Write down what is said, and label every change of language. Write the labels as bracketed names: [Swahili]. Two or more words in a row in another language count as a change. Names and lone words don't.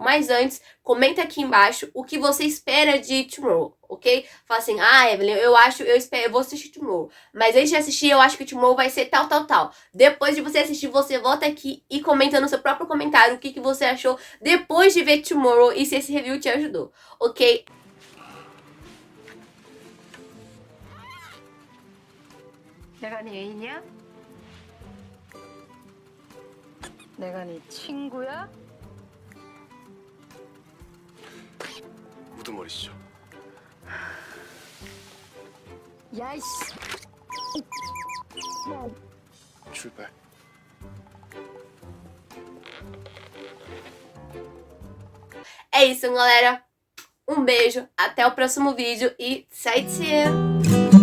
[Portuguese] Mas antes, comenta aqui embaixo o que você espera de Tomorrow, ok? Fala assim, Evelyn, eu vou assistir Tomorrow. Mas antes de assistir, eu acho que Tomorrow vai ser tal, tal, tal. Depois de você assistir, você volta aqui e comenta no seu próprio comentário o que você achou depois de ver Tomorrow e se esse review te ajudou, ok? [Korean] 내가 네 애인이야? 내가 네 친구야? 우두머리시죠? 야, 이씨. 출발. [Portuguese] É isso, galera. Um beijo, até o próximo vídeo e tchau, tchau!